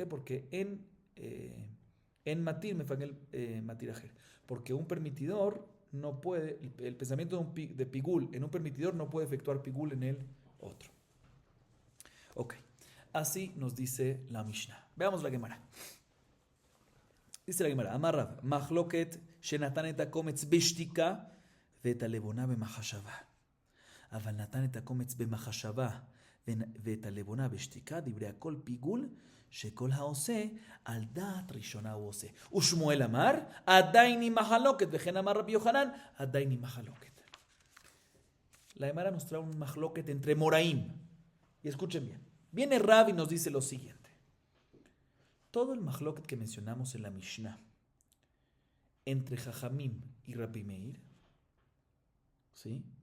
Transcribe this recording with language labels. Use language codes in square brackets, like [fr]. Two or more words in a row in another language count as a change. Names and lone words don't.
[es] Porque en matir me fue el matirajer. Porque un permitidor no puede, el pensamiento de pigul en un permitidor no puede efectuar pigul en el otro. Ok, así nos dice la Mishnah. Veamos la Gemara. Dice la Gemara, [he] אמר רב, מחלוקת שנתן את הקומץ בשתיקה ואת הלבונה במחשבה. אבל נתן את הקומץ במחשבה ואת הלבונה בשתיקה, דברי הכל פיגול, שכל העושה על דעת ראשונה הוא עושה. ושמואל אמר, עדיין היא מחלוקת, וכן אמר רבי יוחנן, עדיין היא מחלוקת. [es] La Gemara nos trae un mahloket entre Moraim. Y escuchen bien. Viene Rav y nos dice lo siguiente. Todo el mahloket que mencionamos en la Mishnah entre Jajamim y Rabbi Meir, ¿sí?,